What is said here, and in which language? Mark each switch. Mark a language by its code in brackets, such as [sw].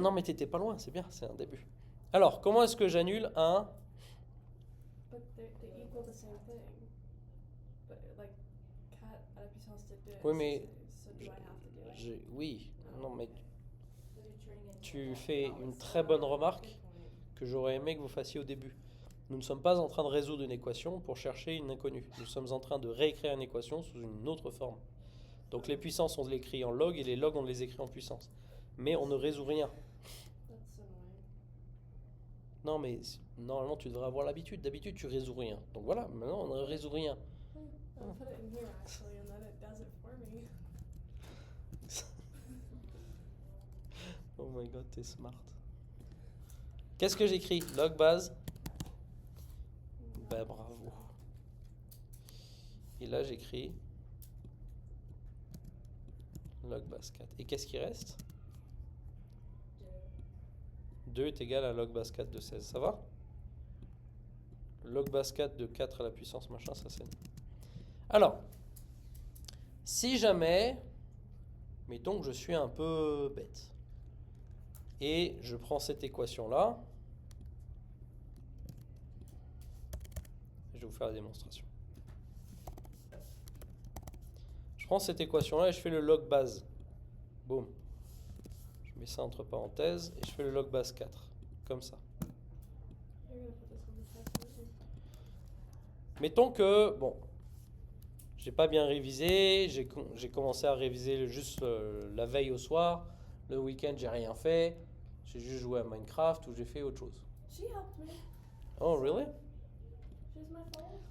[fr] Non, mais t'étais pas loin, c'est bien, c'est un début. Alors, comment est-ce que j'annule un. [en] but they equal the same thing. But like [fr] cat à la puissance de 2. Oui, mais [en] So do I have to do it? [fr] Oui, non, mais tu fais une très bonne remarque que j'aurais aimé que vous fassiez au début. Nous ne sommes pas en train de résoudre une équation pour chercher une inconnue. Nous sommes en train de réécrire une équation sous une autre forme. Donc les puissances, on les écrit en log et les logs, on les écrit en puissance. Mais on ne résout rien. [en] That's annoying. [fr] Non, mais normalement, tu devrais avoir l'habitude. D'habitude, tu résous rien. Donc voilà, maintenant, on ne résout rien. [en] I'll put it in here actually, and then it does it for me. Oh my god, [fr] t'es smart. Qu'est-ce que j'écris? Log base? Ben bravo. Et là, j'écris log base 4. Et qu'est-ce qui reste? 2 est égal à log base 4 de 16. Ça va? Log base 4 de 4 à la puissance machin, ça c'est. Alors, si jamais, mettons que je suis un peu bête, et je prends cette équation-là, je vais vous faire la démonstration. Je prends cette équation-là et je fais le log base. Boum. Je mets ça entre parenthèses et je fais le log base 4. Comme ça. [en] You're gonna put this on the calculator. [fr] Mettons que, bon, j'ai pas bien révisé, j'ai commencé à réviser juste la veille au soir. Le week-end, j'ai rien fait. J'ai juste joué à Minecraft ou j'ai fait autre chose. [en] She helped me. Oh, really? She's my fault.